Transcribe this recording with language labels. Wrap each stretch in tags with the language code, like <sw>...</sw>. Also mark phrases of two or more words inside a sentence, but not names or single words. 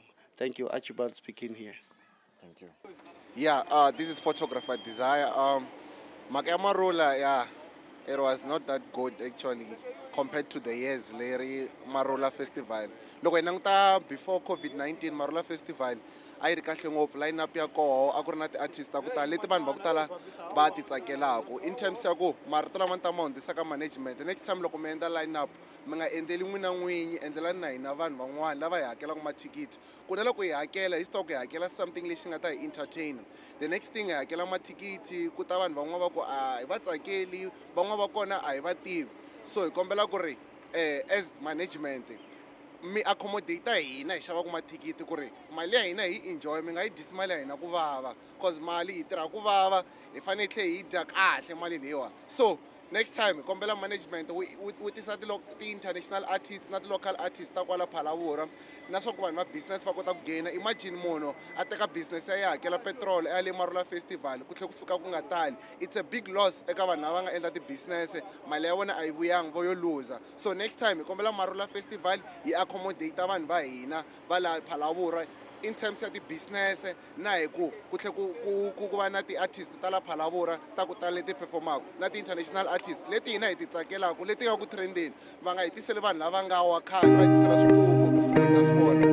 <en>Thank you, Archibald speaking here. Thank you. Yeah, this is photographer Desire. Marula, yeah, it was not that good actually compared to the years Larry Marula Festival. Look, before COVID-19</en> <ts>Marula Festival, I ri kahle ngopfu</ts> <en>line up</en> <ts>ya koho a ku ri na ti-artist ta ku tala leti vanhu va ku tala va ti tsakelaka</ts> <en>in terms</en> <ts>ya ku marito lama ni ta ma hundzisa ka management. Next time loko mi endla</ts> <en>line up</en> <ts>mi nga endleli n'wina n'winyi, endlelani na hina vanhu van'wana lava hi hakelaka mathikithi ku na loko hi hakela hi swi tiva ku hi hakela something lexi nga ta hi entertain.</ts> <en>The next thing</en> <ts>hi hakela mathikithi ku ta vanhu van'wana va ku a hi va tsakeli, van'wana va kona a hi va tivi. So hi kombela ku ri</ts> <en>as management</en> <ts>mi accommodate hina hi xavaku mathikithi ku ri mali ya hina hi enjoy, mi nga yi dyisi mali ya hina ku vava, cause mali hi tirha ku vava, hi fanele hi tlhe hi dya kahle mali leyiwa. So next time kombela management wu tisa</ts> <en>ti-international artists</en> <ts>na</ts> <en>ti-local artists</en> <ts>ta kwala Phalaborwa na swa ku vanhu va business va kota ku gaina. Imagine munhu a teka business ya yi hakela petrol ya le Marula Festival ku tlhe ku fika ku nga tali.</ts> <en>It's a big loss</en> <ts>eka vanhu lava nga endla ti-business, mali ya vona a yi vuyanga, vo yo loser. So next time kombela Marula Festival yi accommodate vanhu va hina va la Phalaborwa</ts> <en>in terms of the business</en> <ts>na hi ku tlhe ku va na ti-artist ta la Phalaborwa ta ku tala leti performaka na</ts> <en>ti-international artist</en> <ts>leti hina hi ti tsakelaka leti nga ku trendeni, va nga hi tiseli vanhu lava nga wa khale va hi tisela swipuku.</ts>